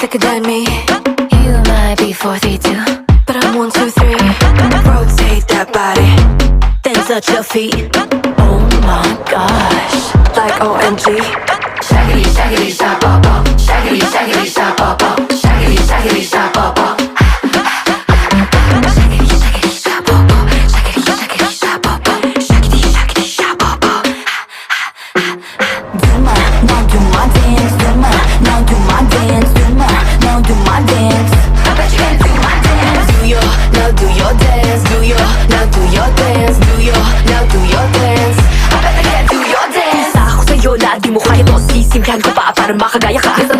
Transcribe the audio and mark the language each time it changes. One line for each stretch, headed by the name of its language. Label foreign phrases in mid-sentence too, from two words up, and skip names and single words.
English: and me. You might be 4, 3, 2, But I'm 1, 2, 3. Rotate that body then touch your feet. Oh my gosh. like OMG. Shaggity, shaggity, shabba, shaggity, shaggity, shabba, shaggity, shaggity, shabba. Shaggity, shaggity, shabba, shaggity, shaggity, shabba, shaggity, shaggity, shabba. Do my, now do my dance. Do my, now do my dance. Do my, now do my dance. I bet you can do my dance. Do your, now do your dance. Do your, now do your dance. Do your, now do your dance. I bet they can do your dance.
Filipino: Isa ako sa'yo na di mo kaya to. Sisimplihan ko pa para makagaya ka.